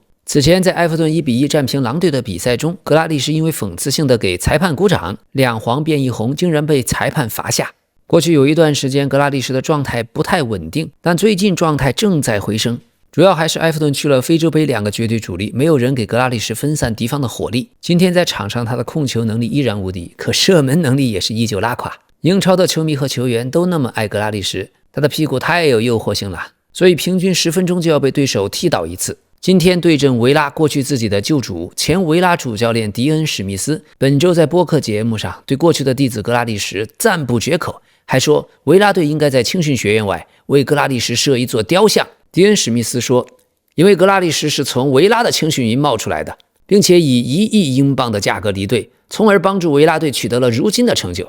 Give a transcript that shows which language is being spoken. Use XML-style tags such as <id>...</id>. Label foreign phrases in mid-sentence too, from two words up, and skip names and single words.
<zh>此前在埃弗頓1-1戰平狼隊的比賽中，格拉利什因為諷刺性的給裁判鼓掌，2黃變1紅，竟然被裁判罰下。過去有一段時間格拉利什的狀態不太穩定，但最近狀態正在回升。主要還是埃弗頓去了非洲杯2個絕對主力，沒有人給格拉利什分散敵方的火力。今天在場上他的控球能力依然無敵，可射門能力也是依舊拉垮。英超的球迷和球員都那麼愛格拉利什，他的屁股太有誘惑性了，所以平均 10分鐘就要被對手踢倒1次。今天對陣維拉，過去自己的舊主前維拉主教練迪恩·史密斯本周在播客節目上對過去的弟子格拉利什讚不絕口，還說維拉隊應該在青訓學院外為格拉利什設一座雕像。迪恩·史密斯說，因為格拉利什是從維拉的青訓營冒出來的，並且以1億英鎊的價格離隊，從而幫助維拉隊取得了如今的成就。</zh>